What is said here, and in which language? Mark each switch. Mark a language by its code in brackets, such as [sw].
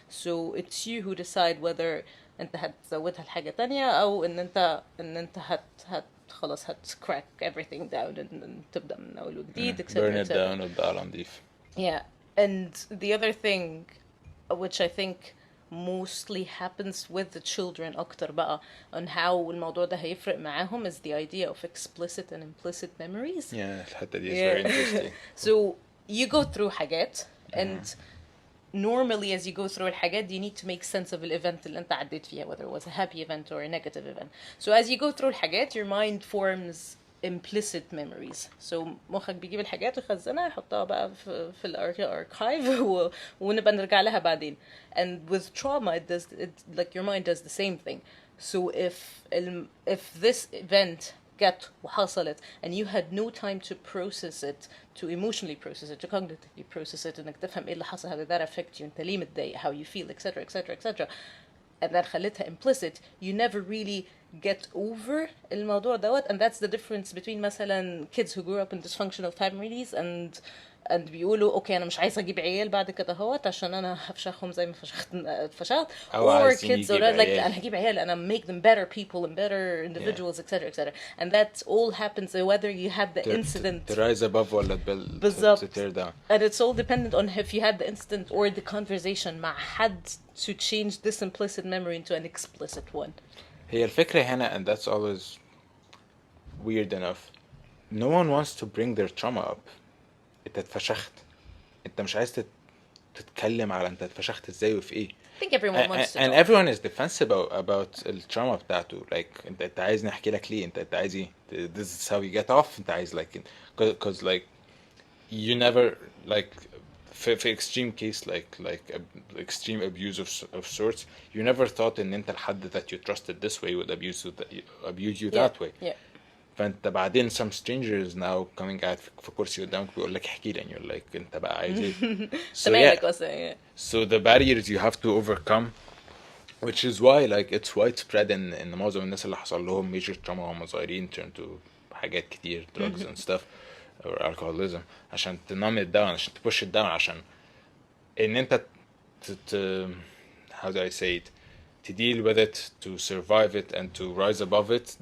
[en] So it's you who decide whether [ar] انت هتزودها لحاجة تانية او ان انت خلاص [en] crack everything down [ar] and تبدأ من اول وجديد etc. [en] Burn it down وتبقى على نضيف. Yeah. And the other thing, which I think mostly happens with the children [ar] أكتر بقى [en] on how [ar] الموضوع ده هيفرق معاهم [en] is the idea of explicit and implicit memories. Yeah, [ar] الحتة دي [en] is very interesting. So you go through حاجات and normally as you go through الحاجات you need to make sense of the event [ar] اللي انت عديت فيها, [en] whether it was a happy event or a negative event. So as you go through الحاجات your mind forms implicit memories. [ar] So مخك بيجيب الحاجات ويخزنها يحطها بقى في الارchive ونبقى نرجع لها بعدين. [en] And with trauma like your mind does the same thing. So if this event [ar] جت وحصلت [en] and you had no time to process it, to emotionally process it, to cognitively process it, [ar] انك تفهم ايه اللي حصل, [en] how did that affect you, [ar] انت ليه متضايق, [en] how you feel, etc etc etc, and then خليتها implicit, you never really get over [ar] الموضوع دوت. [en] And that's the difference between مثلا kids who grew up in dysfunctional families and [ar] بيقولوا اوكي انا مش عايز اجيب عيال بعد كده اهوت عشان انا هفشخهم زي ما اتفشخت, [en] or kids who are like [ar] انا هجيب عيال انا [en] make them better people and better individuals etc etc. And that all happens whether you had the incident to rise above ولا to tear down. And it's all dependent on if you had the incident or the conversation [ar] مع حد [en] to change this implicit memory into an explicit one. [ar] هي الفكرة هنا, [en] and that's always weird enough, no one wants to bring their trauma up. [ar] انت اتفشخت، انت مش عايز تتكلم على انت اتفشخت ازاي وفي ايه. [en] I think everyone wants to And talk. everyone is defensive about التراuma بتاعته. [ar] like انت عايزني احكي لك ليه؟ انت عايز ايه؟ [en] this is how you get off. [ar] انت عايز [en] like cause like you never like في extreme case extreme abuse of sorts, you never thought [ar] ان انت الحد [en] that you trusted this way would abuse you Yeah, that way. yeah. [ar] فانت بعدين [en] some strangers now coming out [ar] في كرسي قدامك بيقول لك احكي لي, [en] and you're like [ar] انت بقى عايز ايه؟ so مالك [en] yeah, [ar] اصلا. Yeah. [en] so the barriers you have to overcome, which is why like it's widespread [ar] ان معظم الناس اللي حصل لهم major trauma وهم صغيرين [en] turn to حاجات كتير, drugs and stuff or alcoholism, عشان تنام it down, عشان تpush it down, [ar] عشان ان انت [en] how do I say it, to deal with it, to survive it and to rise above it.